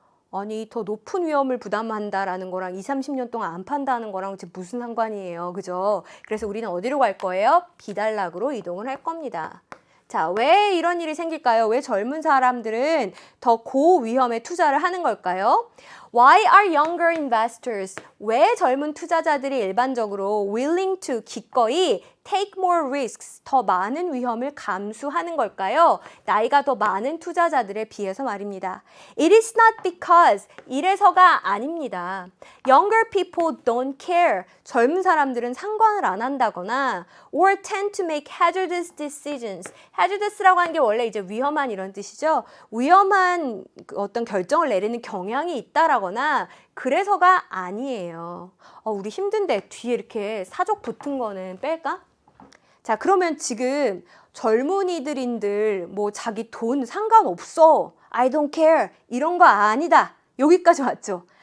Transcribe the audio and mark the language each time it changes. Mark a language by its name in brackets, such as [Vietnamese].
[Korean] 아니, 더 높은 위험을 부담한다라는 거랑 20, 30년 동안 안 판다는 거랑 무슨 상관이에요. 그죠? 그래서 우리는 어디로 갈 거예요? B단락으로 이동을 할 겁니다. 자, 왜 이런 일이 생길까요? 왜 젊은 사람들은 더 고위험에 투자를 하는 걸까요? [English] Why are younger investors? [Korean] 왜 젊은 투자자들이 일반적으로 [English] willing to, [Korean] 기꺼이 [English] take more risks, [Korean] 더 많은 위험을 감수하는 걸까요? 나이가 더 많은 투자자들에 비해서 말입니다. [English] It is not because, [Korean] 이래서가 아닙니다. [English] Younger people don't care. [Korean] 젊은 사람들은 상관을 안 한다거나 [English] or tend to make hazardous decisions. [Korean] hazardous라고 하는 게 원래 이제 위험한 이런 뜻이죠. 위험한 어떤 결정을 내리는 경향이 있다라거나 그래서가 아니에요. 우리 힘든데 뒤에 이렇게 사족 붙은 거는 뺄까? 자, 그러면 지금 젊은이들인들 뭐 자기 돈 상관없어, [English] I don't care, [Korean] 이런 거 아니다. 여기까지 왔죠.